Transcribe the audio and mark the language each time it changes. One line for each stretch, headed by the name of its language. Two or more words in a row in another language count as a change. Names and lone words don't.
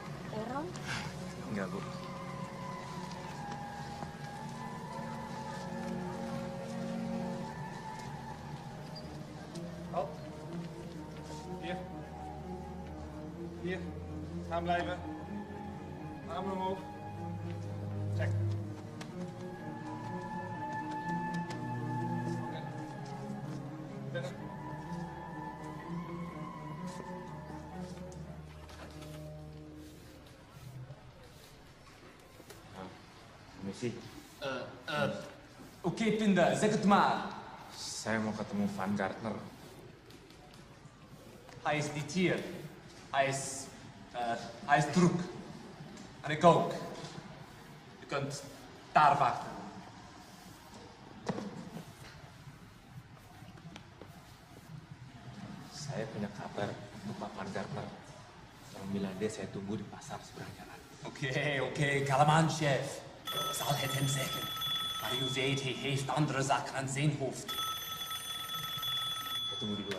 Indonesian: Orang? Enggak, Bu.
Dutch: Halt. Hier. Hier. Staan blijven. Armen omhoog. Check. Oké. Binnen.
Indonesian: Misi.
Dutch: Oké, Pinda, zeg het maar.
Indonesian: Saya mau ketemu Van Gardner.
Dutch: Hij is niet hier. Hij is druk. En ik ook. Je kunt daar wachten.
Indonesian: Saya punya kabar untuk Pak Van Gardner. Tolong bilang dia saya tunggu di pasar seberang jalan.
Dutch: Oké, kalm aan, chef. Ik zal het hem zeggen. Maar u weet, hij heeft andere zaken aan zijn hoofd.
Indonesian: Saya tunggu di luar.